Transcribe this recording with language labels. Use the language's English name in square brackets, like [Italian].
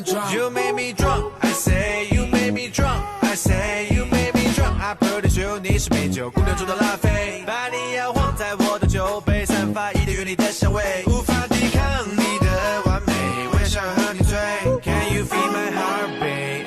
[English] You made me drunk, I say you made me drunk, I say you made me drunk. I pretty sure [Chinese] 你是美酒姑娘中的拉菲，把你摇晃在我的酒杯，散发一点原力的香味，无法抵抗你的完美，我也想和你醉。 [English] Can you feel my heartbeat?